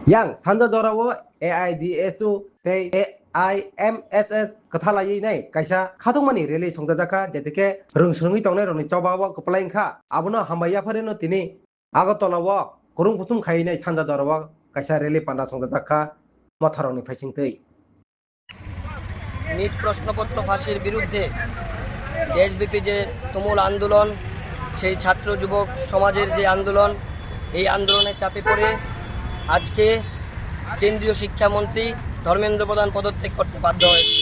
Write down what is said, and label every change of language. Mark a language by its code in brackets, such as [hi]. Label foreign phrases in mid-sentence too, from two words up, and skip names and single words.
[trp] Yang sanda jorawo AIDSU tei AIMSS kathalai nei kaisa khadongmani rele songjaka jetike rungsrungi tongnai roni chobawo koplaingkha abono hambaya phareno tini agotolawo kurung putung khai nei sanda jorawo kaisa rele panda songjaka motharoni faisingtei [bn] নিট প্রশ্নপত্র ফাঁসির বিরুদ্ধে দেশব্যাপী যে তুমুল আন্দোলন, সেই ছাত্র যুবক সমাজের যে আন্দোলন, এই আন্দোলনের চাপে পড়ে আজকে কেন্দ্রীয় শিক্ষামন্ত্রী ধর্মেন্দ্র প্রধান পদত্যাগ করতে বাধ্য হয়েছে।